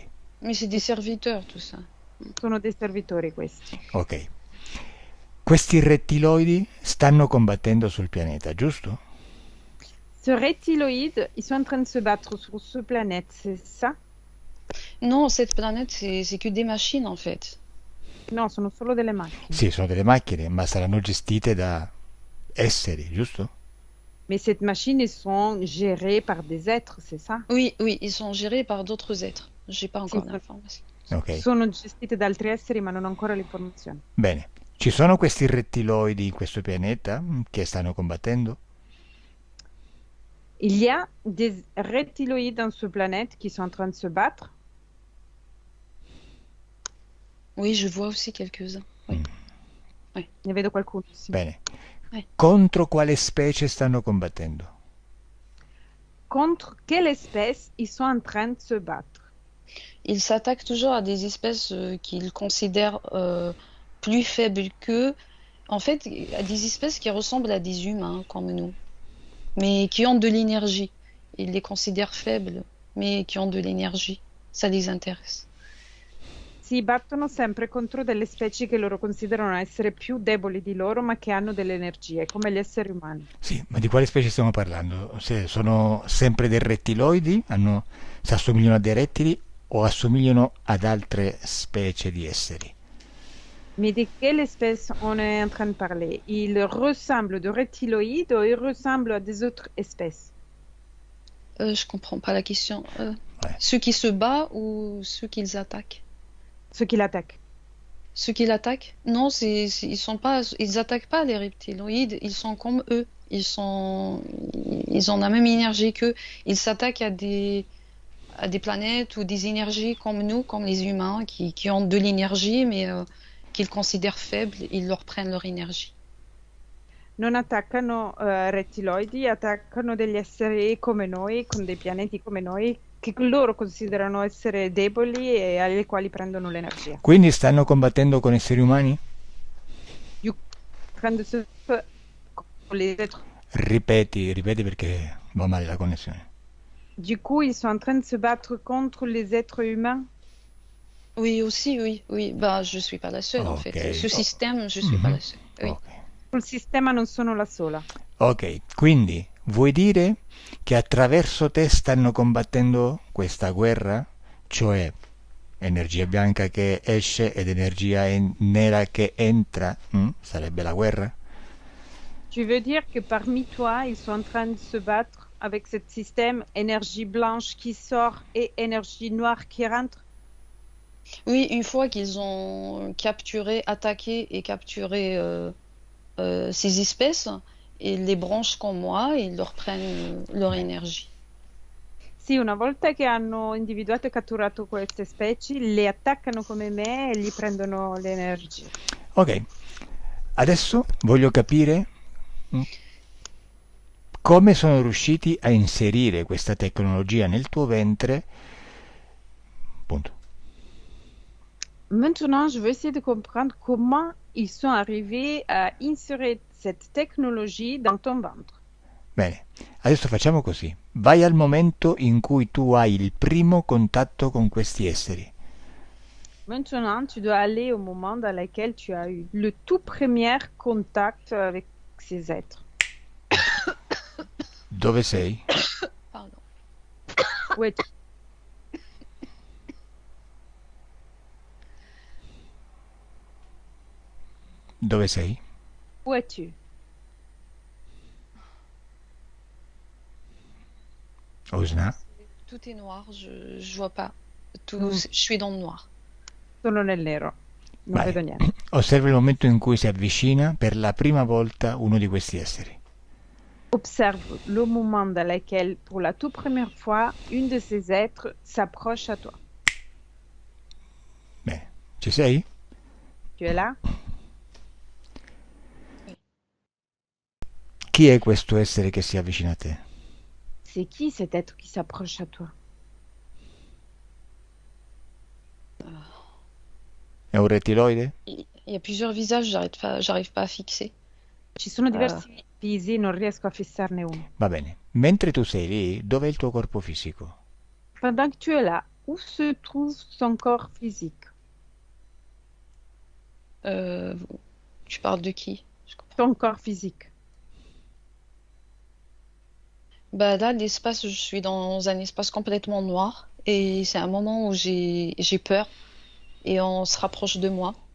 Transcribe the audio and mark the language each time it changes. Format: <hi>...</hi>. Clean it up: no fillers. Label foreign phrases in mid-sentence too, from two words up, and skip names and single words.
<fr>Mais c'est des serviteurs, tout ça.</fr> <it>Sono dei servitori questi. Ok. Questi rettiloidi stanno combattendo sul pianeta, giusto?</it> <fr>Ce reptiloïde, ils sont en train de se battre sur ce planète, c'est ça? Non, cette planète, c'est que des machines, en fait.</fr> <it>No, sono solo delle macchine. Sì, sono delle macchine, ma saranno gestite da esseri, giusto?</it> <fr>Mais cette machine, ils sont gérés par des êtres, c'est ça? Oui, oui, ils sont gérés par d'autres êtres. J'ai pas</fr> <it>Sì,</it> <fr>encore l'information.</fr> <it>Ok, sono gestite da altri esseri, ma non ho ancora l'informazione. bene. Ci sono questi rettiloidi in questo pianeta che stanno combattendo?</it> <fr>Il y a des reptiloïdes dans ce planète qui sont en train de se battre. Oui, je vois aussi quelques-uns. Oui, oui,</fr> <it>Ne vedo qualcuno, sì. Bene.</it> <fr>oui.</fr> <it>Contro quale specie stanno combattendo?</it> <fr>Contre quelle espèce ils sont en train de se battre? Ils s'attaquent toujours à des espèces qu'ils considèrent plus faibles qu'eux. En fait, à des espèces qui ressemblent à des humains comme nous, mais qui ont de l'énergie. Ils les considèrent faibles, mais qui ont de l'énergie. Ça les intéresse.</fr> <it>Si battono sempre contro delle specie che loro considerano essere più deboli di loro, ma che hanno delle energie, come gli esseri umani. Sì, ma di quale specie stiamo parlando? Se sono sempre dei rettiloidi? Si assomigliano a dei rettili o assomigliano ad altre specie di esseri?</it> <fr>Mais de quelle espèce on est en train de parler? Ils ressemblent de reptiloïdes ou ils ressemblent à des autres espèces? Je comprends pas la question. Ouais. Ceux qui se battent ou ceux qu'ils attaquent? Ceux qui l'attaquent. Ceux qui l'attaquent? Non, ils attaquent pas les reptiloïdes. Ils sont comme eux. Ils ont la même énergie qu'eux. Ils s'attaquent à des planètes ou des énergies comme nous, comme les humains, qui ont de l'énergie, mais qu'ils considèrent faibles. Ils leur prennent leur énergie.</fr> <it>Non attaccano rettiloidi, attaccano degli esseri come noi, con dei pianeti come noi, che loro considerano essere deboli e ai quali prendono l'energia. Quindi stanno combattendo con esseri umani?</it> <fr>Du train de se con les êtres.</fr> <it>Ripeti perché va male la connessione.</it> <fr>Du coup, ils sont en train de se battre contre les êtres humains. Oui, aussi, oui, oui. Bah, je suis pas la seule, en Ok. fait. Ce système, je suis pas la seule. Oui. Ok.</fr> <it>Sul sistema non sono la sola. Ok, quindi vuoi dire che attraverso te stanno combattendo questa guerra? Cioè energia bianca che esce ed energia nera che entra? Sarebbe la guerra?</it> <fr>Tu veux dire que parmi toi, ils sont en train de se battre avec ce système énergie blanche qui sort et énergie noire qui rentre? Oui, une fois qu'ils ont attaqué et capturé ces espèces, ils les branchent comme moi et ils leur prennent leur énergie.</fr> <it>Sì, una volta che hanno individuato e catturato queste specie, le attaccano come me e gli prendono l'energia. Ok, adesso voglio capire come sono riusciti a inserire questa tecnologia nel tuo ventre. Punto.</it> <fr>Maintenant, je veux essayer de comprendre comment ils sont arrivés à insérer cette technologie dans ton ventre.</fr> <it>Bene, adesso facciamo così. Vai al momento in cui tu hai il primo contatto con questi esseri.</it> <fr>Maintenant, tu dois aller au moment dans lequel tu as eu le tout premier contact avec ces êtres.</fr> <it>Dove sei?</it> <fr>Pardon. Où es-tu?</fr> <it>Dove sei?</it> <fr>Où es-tu? Osna? Tout est noir, je vois pas. Je suis dans le noir.</fr> <it>Sono nel nero, non Vai. vedo niente. Osserva il momento in cui si avvicina per la prima volta uno di questi esseri.</it> <fr>Observe le moment dans lequel, pour la toute première fois, une de ces êtres s'approche à toi.</fr> <it>Bene, ci sei?</it> <fr>Tu es là?</fr> <it>Chi è questo essere che si avvicina a te?</it> <fr>C'est qui cet être qui s'approche à toi?</fr> <it>È un rettiloide?</it> <fr>Il y a plusieurs visages, j'arrive pas à fixer.</fr> <it>Ci sono diversi visi, non riesco a fissarne uno. Va bene. Mentre tu sei lì, dov'è il tuo corpo fisico?</it> <fr>Pendant que tu es là, où se trouve son corps physique? Tu parles de qui? Je comprends. Ton corps physique. Bah là, l'espace, je suis dans un espace complètement noir et c'est un moment où j'ai peur et on se rapproche de moi.</fr>